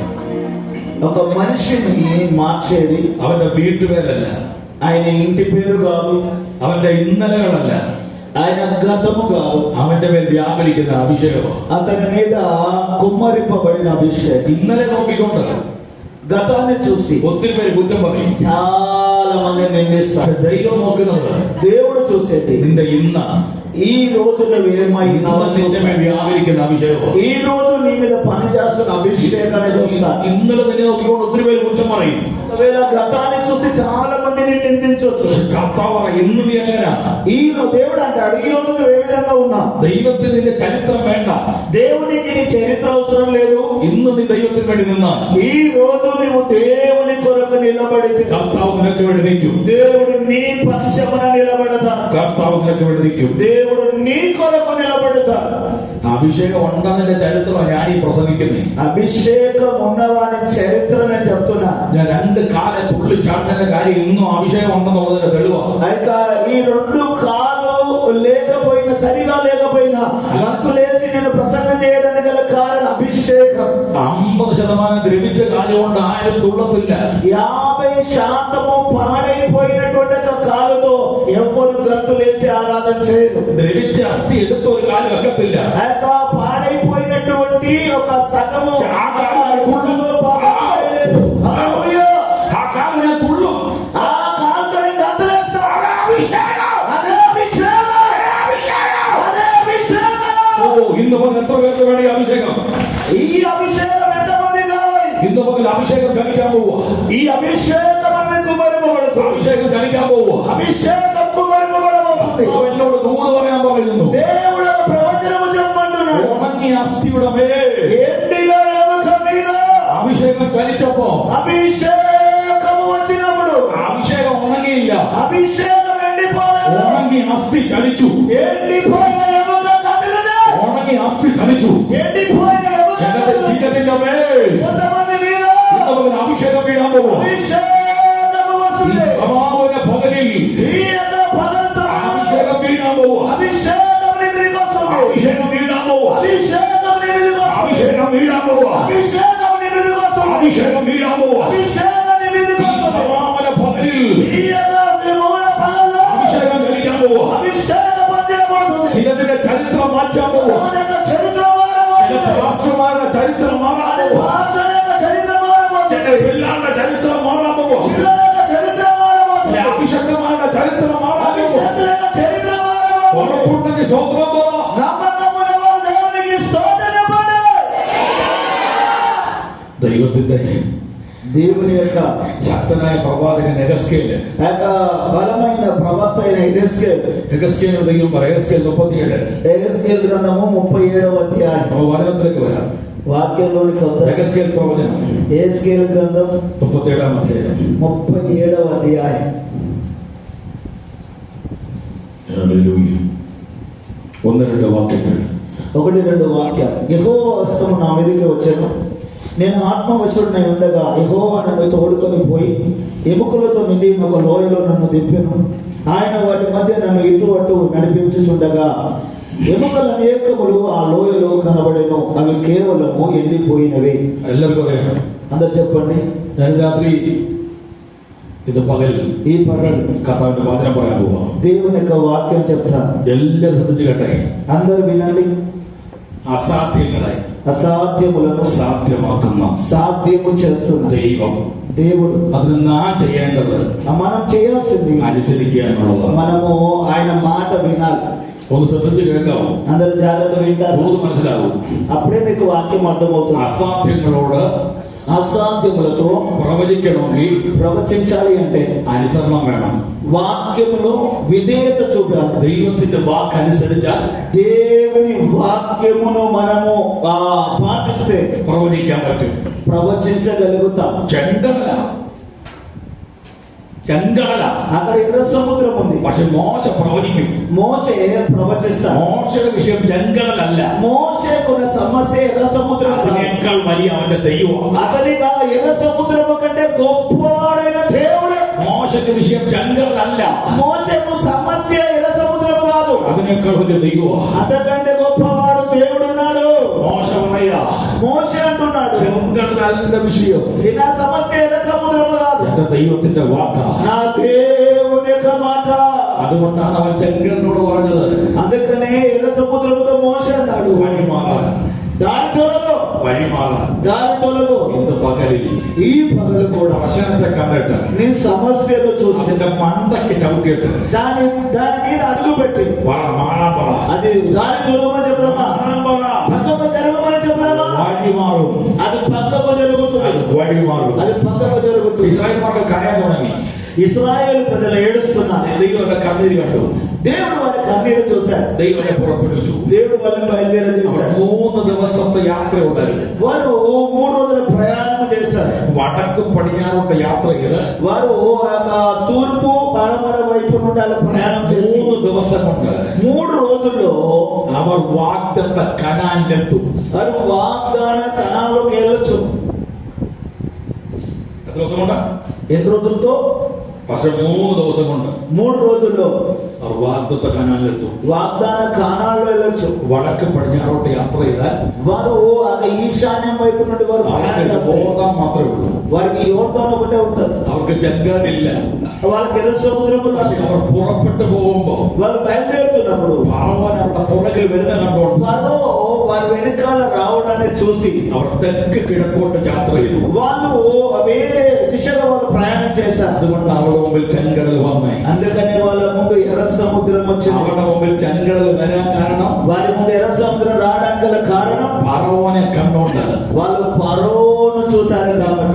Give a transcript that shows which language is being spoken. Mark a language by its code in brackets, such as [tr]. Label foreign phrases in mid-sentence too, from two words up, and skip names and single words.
[te] ఒక మనిషిని మార్చేది [ml] അവന്റെ വീട്ടുപേരല്ല, [te] ఆయన ఇంటి పేరు కాదు, [ml] അവന്റെ ഇന്നലകളല്ല, [te] ఆయన గతము కాదు, [ml] അവന്റെ മേൽ വ്യാപരിക്കുന്ന അഭിഷേകം. [te] అతని మీద కుమ్మరింపబడిన అభిషేకం. [ml] ഇന്നലെ നോക്കിക്കൊണ്ട് [te] గతాన్ని చూసి [ml] ഒത്തിരി പേര് കുറ്റം പറയും. [te] చాలా మంది నిందిస్తారు. [ml] ദൈവം നോക്കുന്നത് [te] దేవుడు చూసేది [ml] നിന്റെ ഇന്ന [te] ఈ రోజు నువ్వు ఏమైనావో [ml] നിന്റെ മേൽ വ്യാപരിക്കുന്ന അഭിഷേകം. [te] ఈ రోజు నీ మీద పని చేస్తున్న అభిషేకాన్ని చూస్తారు. [ml] ഇന്നലെ തന്നെ നോക്കിക്കൊണ്ട് ഒത്തിരി പേര് കുറ്റം പറയും. [te] ఒకవేళ గతాన్ని చూసి చాలా మందిని నిందించవచ్చు. [ml] കർത്താവ് ഇന്ന് നീ എങ്ങനെയാ? [te] ఈ దేవుడు అంటాడు, ఈ రోజు నువ్వు ఏ విధంగా ఉన్నావు? [ml] ദൈവത്തിന് നിന്റെ ചരിത്രം വേണ്ട, [te] దేవునికి నీ చరిత్ర అవసరం లేదు. [ml] ഇന്ന് നീ ദൈവത്തിന് വേണ്ടി നിന്നാൽ [te] ఈ రోజు నువ్వు దేవుని కొరకు నిలబడితే [ml] കർത്താവ് നിനക്ക് വേണ്ടി നിൽക്കും. [te] దేవుడు నీ పక్షమున నిలబడతాడు. [ml] കർത്താവ് നിനക്ക് വേണ്ടി നിൽക്കും. [te] దేవుడు నీ కొరకు నిలబడతాడు. [ml] അഭിഷേകം ഉണ്ടെന്നതിന്റെ ചരിത്രമാണ് ഞാൻ ഈ പ്രസംഗിക്കുന്നത്. [te] అభిషేకం ఉన్నవాని చరిత్ర నేను చెప్తున్నా. [ml] ഞാൻ 2 കാല തുള്ളി ചാടുന്നതിന്റെ കാര്യം ഇന്നും അഭിഷേകം ഉണ്ടെന്നുള്ളതിന്റെ തെളിവാണ്. [te] అయితే ఈ 2 కాలు లేకపోయినా, సరిగా లేకపోయినా గంతులేసి నేను ప్రసంగం చేయడానికి గల కారణం అభిషేకం. [ml] 50% ദ്രവിച്ച കാല് കൊണ്ട് ആരും തുള്ളത്തില്ല. [te] 50% పాడైపోయినటువంటి కాలుతో ఎవరు గంతులేసి ఆరాధన చేయరు. [ml] ദ്രവിച്ച അസ്ഥി എടുത്ത ഒരു കാല് വെക്കത്തില്ല. [te] అయితే పాడైపోయినటువంటి ఒక సగము [ml] ആ കാലിനെ തുള്ളും. [te] ఆ కాలుతో గంతులేస్తారు. [ml] ഇന്ന് പകൽ എത്ര പേർക്ക് വേണം ഈ അഭിഷേകം? [te] ఈ అభిషేకం ఎంతమంది కావాలి? [ml] ഇന്ന് പകൽ അഭിഷേകം ധരിക്കാൻ പോവുക. [te] ఈ అభిషేకం అన్నకు మరుమబడుతుంది. [ml] അഭിഷേകം ധരിക്കാൻ പോവുക. [te] అభిషేకంకు మరుమబడబోతుంది. [ml] എന്നോട് ദൂത് പറയാൻ പറയുന്നു. [te] దేవుడు ప్రవచనము చెప్పమంటున్నాడు. [ml] ഉണങ്ങിയ അസ്ഥിയുടെ മേൽ [te] ఎండిన ఎముక మీద [ml] അഭിഷേകം ചലിച്ചപ്പോ [te] అభిషేకము వచ్చినప్పుడు [ml] അഭിഷേകം ഉണങ്ങിയില്ല. [te] అభిషేకం ఎండిపోలేదు. [ml] ഉണങ്ങിയ അസ്ഥി ചലിച്ചു. [te] ఎండిపోయిన ఎముక కదిలింది. [ml] ഉണങ്ങിയ അസ്ഥി ചലിച്ചു. [te] ఎండిపోయిన ఎముక [ml] ചിലതിന്റെ മേൽ [te] కొంతమంది మీద [ml] അഭിഷേകം വീഴാൻ പോകും. [te] అభిషేకము [ml] ഈ [te] వస్తుంది. [ml] സമാപന പകലിൽ [te] ఈ యొక్క పగలు [ml] അഭിഷേകം വീഴാൻ പോകും. [te] అభిషేకం నీ మీదకి వస్తుంది. [ml] അഭിഷേകം വീഴാൻ പോകും. [te] అభిషేకం నీ మీదకి వస్తుంది. [ml] അഭിഷേകം വീഴാൻ പോകും. [te] అభిషేకం నీ మీదకి వస్తుంది. [ml] അഭിഷേകം വീഴാൻ പോകും. [te] అభిషేకం నీ మీదకి [ml] ഈ [te] వస్తుంది. [ml] സമാപന പകലിൽ [te] ఈ యొక్క మౌన పగల్లో [ml] അഭിഷേകം ധരിക്കാൻ പോകും. [te] అభిషేకం పొందబోతుంది. [ml] ചിലതിന്റെ ചരിത്രം മാറ്റാൻ പോകും. [te] మన యొక్క చరిత్ర [ml] ചില രാഷ്ട്രമാരുടെ ചരിത്രം മാറാൻ പോകും. [te] భాష యొక్క చరిత్ర మారబోతుంది. [ml] ചില പിള്ളാരുടെ ചരിത്രം മാറാൻ പോകും. [te] పిల్లల యొక్క చరిత్ర [ml] ചില [te] మారబోతుంది. [ml] അഭിഷക്തമാരുടെ ചരിത്രം മാറാൻ പോകും. [te] అభిషేకుల యొక్క చరిత్ర మారబోతుంది. [ml] ഉറപ്പുണ്ടെങ്കിൽ സ്വന്തം പറ. [te] నమ్మకమున్న వారు దేవునికి స్తోత్రం చెప్పండి. [ml] ദൈവത്തിന്റെ [te] దేవుని యొక్క [ml] ശക്തനായ പ്രവാചകൻ എഗസ്കേല് [te] బలమైన ప్రవక్త అయిన [ml] എഗസ്കേൽ ദൈവം പറയും. എഗസ്കേൽ 37. [te] ఎహెస్కేలు గ్రంథము 37వ అధ్యాయం. [ml] നമ്മൾ വചനത്തിലേക്ക് വരാം. [te] వాక్యంలోనికి వద్దాం. [ml] എഗസ്കേൽ പ്രവചനം [te] ఎహెస్కేలు గ్రంథం [ml] 37 അധ്യായം. [te] 37వ అధ్యాయం. [ml] ഹല്ലേലൂയ. 1-2 വാക്യങ്ങൾ. [te] 1-2 వాక్యాలు. యెహోవా హస్తము నా మీదకి వచ్చెను. నేను ఆత్మవశుడనై ఉండగా యెహోవా నన్ను తోడుకొని పోయి ఎముకలతో నిండి ఒక లోయలో నన్ను దింపెను. ఆయన వాటి మధ్య నన్ను ఇటు అటు నడిపించుచుండగా ఎముకలు అనేకములు ఆ లోయలో కనబడెను. అవి కేవలము ఎండిపోయినవి. [ml] എല്ലാവർക്കും അറിയാം. [te] అందరు చెప్పండి. [ml] ഞാൻ രാത്രി ഇത് പകൽ [te] ఈ పగలు [ml] കർത്താവിന്റെ വചനം പറയാൻ പോവാം. [te] దేవుని యొక్క వాక్యం చెప్తాను. [ml] എല്ലാവരും ശ്രദ്ധിച്ചു കേട്ടെ. [te] అందరు వినండి. [ml] അസാധ്യങ്ങളെ [te] అసాధ్యములను [ml] സാധ്യമാക്കുന്ന [te] సాధ్యము చేస్తున్న [ml] ദൈവം [te] దేవుడు. [ml] അതിന് നാം ചെയ്യേണ്ടത് [te] మనం చేయాల్సింది [ml] അനുസരിക്കാനുള്ളതാണ്. [te] మనము ఆయన మాట వినాలి. [ml] ഒന്ന് ശ്രദ്ധിച്ച് കേൾക്കാവോ? [te] అందరు జాగ్రత్త వింటారు. [ml] തോത് മനസ്സിലാവും. [te] అప్పుడే మీకు వాక్యం అర్థమవుతుంది. [ml] അസാധ്യങ്ങളോട് [te] అసాధ్యములతో [ml] പ്രവചിക്കണമെങ്കിൽ [te] ప్రవచించాలి అంటే [ml] അനുസരണം വേണം. [te] వాక్యములో విధేయత చూపాలి. [ml] ദൈവത്തിന്റെ വാക്കനുസരിച്ചാൽ [te] దేవుని వాక్యమును మనము పాటిస్తే [ml] പ്രവചിക്കാൻ പറ്റും. [te] ప్రవచించగలుగుతాం. [ml] ചെങ്കടല [te] అక్కడ ఎర్ర సముద్రం ఉంది. [ml] പക്ഷെ മോശ പ്രവചിക്കും. [te] మోషే ప్రవచిస్తాడు. [ml] മോശയുടെ വിഷയം ചെങ്കടലല്ല. [te] మోషేకున్న సమస్య ఎర్ర సముద్రం. [ml] അതിനേക്കാൾ വലിയ അവന്റെ ദൈവം. [te] అతనిగా ఎర్ర సముద్రము కంటే గొప్పవాడైన దేవుడు. [ml] മോശയ്ക്ക് വിഷയം ചെങ്കടലല്ല. [te] మోషేకు సమస్య ఎర్ర సముద్రం కాదు. [ml] അതിനേക്കാൾ വലിയ ദൈവം. [te] అంతకంటే గొప్పవాడు దేవుడున్నాడు. [ml] മോശ പറയാ, [te] మోషే అంటున్నాడు, [ml] ചെങ്കടലല്ല വിഷയം, [te] నా సమస్య ఎర్ర సముద్రం కాదు, [ml] എന്റെ ദൈവത്തിന്റെ വാക്കാ. [te] నా దేవుని [ml] അതുകൊണ്ടാണ് അവൻ ചെങ്കടലിനോട് പറഞ്ഞത്, [te] అందుకనే ఎర్ర సముద్రంతో మోషే అన్నాడు, [ml] വഴി മാറാൻ, [te] దారి తొలగు, [ml] വഴി മാറാൻ. [te] దారి తొలగు. [ml] ഇന്ന് പകലിൽ [te] ఈ పగలు కూడా [ml] പ്രശ്നത്തെ കണ്ടിട്ട് [te] నీ సమస్యలు చూసి [ml] അതിന്റെ മണ്ടയ്ക്ക് ചവിട്ടിയിട്ട് [te] దాని మీద అడుగు పెట్టి [ml] മാറാൻ പറ, [te] అది దారి తొలగమని చెప్తామా, [ml] മാറാൻ പറ. [te] పక్కకు జరగమని చెప్తామా, [ml] വഴി മാറും, [te] అది పక్కకు జరుగుతుంది, [ml] അത് വഴി മാറും. [te] అది పక్కకు జరుగుతుంది. [ml] ഇസ്രായേൽ മക്കൾ കരയാൻ തുടങ്ങി. [te] ఇశ్రాయేలు ప్రజలు ఏడుస్తున్నారు. [ml] ദൈവം കണ്ണീര് കണ്ടു, [te] దేవుడు వారి కన్నీరు చూశాడు, [ml] ദൈവത്തെ പുറപ്പെടുവിച്ചു. [te] దేవుడు వాళ్ళని బయలుదేరజేశాడు. [ml] 3 ദിവസത്തെ യാത്ര ഉണ്ടായിരുന്നു. [te] వారు 3 రోజుల ప్రయాణం చేశారు. [ml] വടക്കും പടിഞ്ഞാറോട്ട് യാത്ര ചെയ്ത് [te] వారు తూర్పు పడమర వైపు నుండి అలా ప్రయాణం చేసి [ml] 3 ദിവസം കൊണ്ട് [te] 3 రోజుల్లో [ml] അവർ വാഗ്ദത്ത കനാനിലെത്തും. [te] వారు వాగ్దాన కణాల్లోకి వెళ్ళొచ్చు. [ml] എത്ര ദിവസം കൊണ്ട്? [te] ఎన్ని రోజులతో? [ml] പക്ഷെ 3 ദിവസം കൊണ്ട് [te] 3 రోజుల్లో [ml] അവർ വാഗ്ദത്ത കനാനിലെത്തും. [te] వాగ్దాన కణాల్లో వెళ్ళొచ్చు. [ml] വടക്കും പടിഞ്ഞാറോട്ട് യാത്ര ചെയ്താൽ [te] వారు ఈశాన్యం వైపు నుండి వారు ప్రయాణం [ml] അവർക്ക് [te] చేస్తారు. [ml] യോർദാൻ മാത്രമേ ഉള്ളൂ. [te] వారికి యోర్దాను ఒకటే ఉంటుంది, [ml] അവർക്ക് ചെങ്കടലില്ല. [te] వాళ్ళకి ఎర్ర సముద్రం [ml] പക്ഷെ അവർ പുറപ്പെട്ടു പോകുമ്പോ [te] వాళ్ళు బయలుదేరుతున్నప్పుడు [ml] ഫറവോൻ അവരുടെ പുറകിൽ വരുന്ന കണ്ടോണ്ട് [te] వారు వారి వెనకాల రావడాన్ని చూసి [ml] അവർ തെക്ക് കിഴക്കോട്ട് യാത്ര ചെയ്തു. [te] వాళ్ళు వేరే దిశగా వాళ్ళు ప్రయాణం చేశారు. [ml] അതുകൊണ്ട് അവരുടെ മുമ്പിൽ ചെങ്കടൽ വന്നേ. [te] అందుకనే వాళ్ళ ముందు ఎర్ర సముద్రం వచ్చింది. [ml] അവരുടെ മുമ്പിൽ ചെങ്കടൽ വരാൻ കാരണം [te] వారి ముందు ఎర్ర సముద్రం రావడానికి గల కారణం [ml] ഫറവോനെ കണ്ടോണ്ട് [te] వాళ్ళు ఫరోను చూశారు కాబట్టి